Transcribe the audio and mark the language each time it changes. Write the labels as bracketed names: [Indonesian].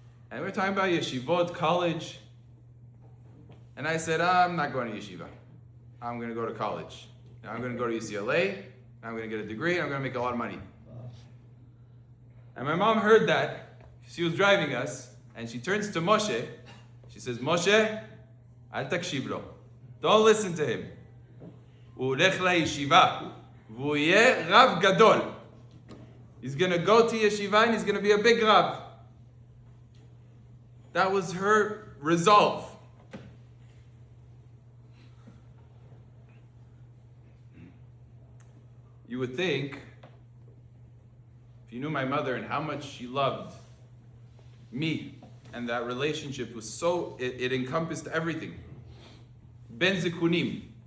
[English] And we were talking about yeshivot, college, and I said, I'm not going to yeshiva. I'm going to go to college. I'm going to go to UCLA, I'm going to get a degree, and I'm going to make a lot of money. And my mom heard that. She was driving us, and she turns to Moshe. She says, Moshe, [Hebrew] al takshiv lo. [English] Don't listen to him. [Hebrew] הוא הולך לישיבה, והוא יהיה רב גדול. [English] He's going to go to yeshiva and he's going to be a big Rav. That was her resolve. You would think, if you knew my mother and how much she loved me, and that relationship was so, it encompassed everything. Ben zikunim.